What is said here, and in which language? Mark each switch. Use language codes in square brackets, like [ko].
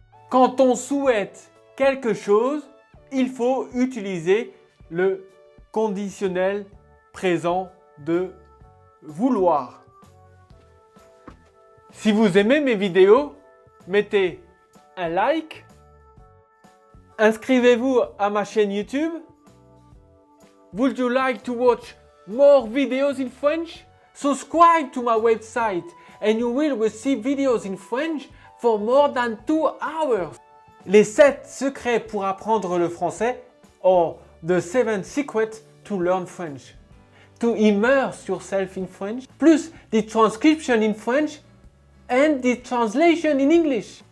[fr] Quand on souhaite quelque chose, il faut utiliser le conditionnel présent de vouloir. Si vous aimez mes vidéos, mettez un like, inscrivez-vous à ma chaîne YouTube. [en] Would you like to watch more videos in French? Subscribe to my website and you will receive videos in French for more than 2 hours. [fr] Les 7 secrets pour apprendre le français [en] or the 7 secrets to learn French. To immerse yourself in French, plus the transcription in French and the translation in English.